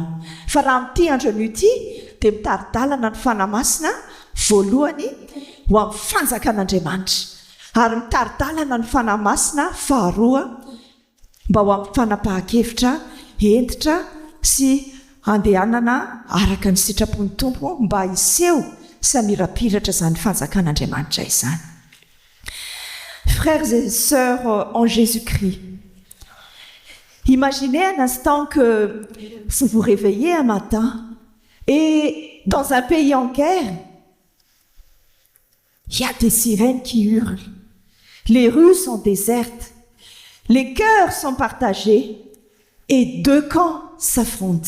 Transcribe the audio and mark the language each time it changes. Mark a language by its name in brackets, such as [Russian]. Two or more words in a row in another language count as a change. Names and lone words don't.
[Malagasy] Fa raha amin'ity andro ity dia mitari-dalana ny fanahy masina voalohany ho amin'ny fanjakan'Andriamanitra ary mitari-dalana ny fanahy masina faharoa mba ho amin'ny fanapahan-kevitra entitra sy andehanana araka ny sitrapon'ny tompo mba hiseho sy hamirapiratra izany fanjakan'Andriamanitra izany. [French] Frères et sœurs en Jésus-Christ, imaginez un instant que vous vous réveillez un matin et dans un pays en guerre, il y a des sirènes qui hurlent, les rues sont désertes, les cœurs sont partagés et deux camps s'affrontent.